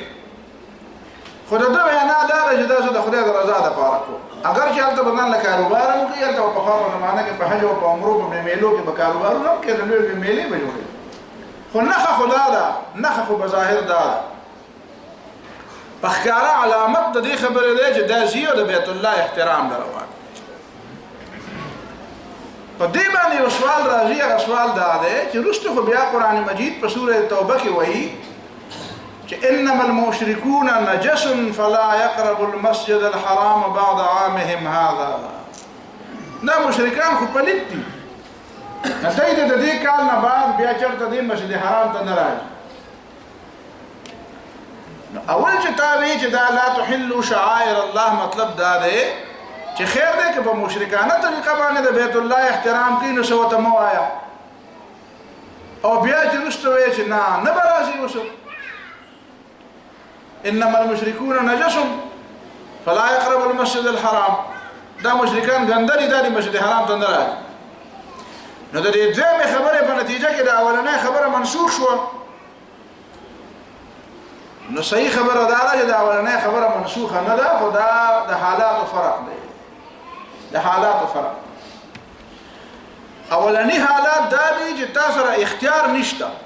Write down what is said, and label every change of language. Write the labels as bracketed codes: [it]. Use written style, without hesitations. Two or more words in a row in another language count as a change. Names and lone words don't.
[ps] خو د ده وینا دا ده چې دا زه د خدای د رضا دپاره کوم اگر چې هلته به ځان له کاروبار هم کوي هلته به پخوا په زمانه کې په حج او په عمرو په میلو کې به کاروبارونه هم کېدل لوی میلې به جوړوي خو نښه خو دا ده نښه خو بظاهر دا ده په ښکاره علامت د دې خبرې دی چې دا ځي او د بیت الله احترام له روان په دې باندې یو سوال راځي هغه سوال دا دی چې وروسته خو بیا قرآن مجید په سوره توبه کې وایي چې [ar] انما المشركون نجس فلا يقربوا المسجد الحرام بعد عامهم هذا [ps] دا مشرکان خو پلیت دي دوی د دې کال نه بعد بیا چېرته دې مسجد حرام ته نه راځي اول چې تا وایي چې دا [ar] لا تحلوا شعائر الله [ps] مطلب دا دی چې خیر دی که په مشرکانه طریقه باندې د بیت الله احترام کوي نو څه ورته مه وایه او بیا چې وروسته وایي چې نه نه به راځي اوس [ar] انما المشركون نجس فلا يقربوا المسجد الحرام [ps] دا مشرکان ګندري دا د مسجد حرام ته نه راځي نو د دې دویمې خبرې په نتیجه کې د اولنۍ خبره منسوخ شوه نو صحیح خبره دا ده چې د اولنۍ خبره منسوخه نه ده خو دا د حالاتو فرق دی د حالاتو فرق اولنی حالات دا دي چې تا سره اختیار نشته